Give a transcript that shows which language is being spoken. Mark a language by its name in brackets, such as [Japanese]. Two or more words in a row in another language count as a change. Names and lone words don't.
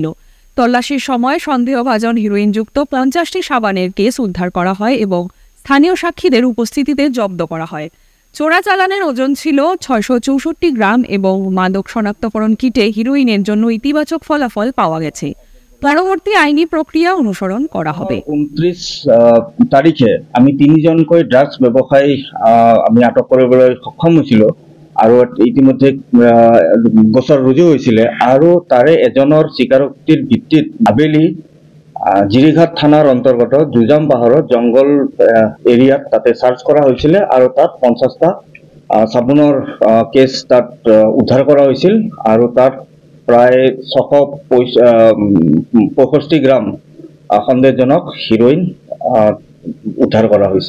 [Bangla] তল্লাশির সময় সন্দেহভাজন হিরোইনযুক্ত 50টি সাবানের কেস উদ্ধার করা হয় এবং স্থানীয় সাক্ষীদের উপস্থিতিতে জব্দ করা হয়। চোরাচালানের ওজন ছিল 664 গ্রাম এবং মাদক শনাক্তকরণ কিটে হিরোইনের জন্য ইতিবাচক ফলাফল পাওয়া গেছে। পরবর্তী আইনি প্রক্রিয়া অনুসরণ করা হবে। [Assamese] 29 তারিখে আমি 3 জনকৈ ড্ৰাগছ ব্যৱসায়ী আমি আটক কৰিবলৈ সক্ষম হৈছিল আৰু ইতিমধ্যে গোচৰ ৰুজু হৈছিলে আৰু তাৰে এজনৰ স্বীকাৰোক্তিৰ ভিত্তিত আবেলি জিৰিঘাট থানাৰ অন্তৰ্গত জুজাম পাহাৰৰ জংঘল এৰিয়াত তাতে চাৰ্চ কৰা হৈছিলে আৰু তাত 50টা চাবোনৰ কেছ তাত উদ্ধাৰ কৰা হৈছিল আৰু তাত প্ৰায় 665 গ্ৰাম সন্দেহজনক হিৰোইন উদ্ধাৰ কৰা হৈছে।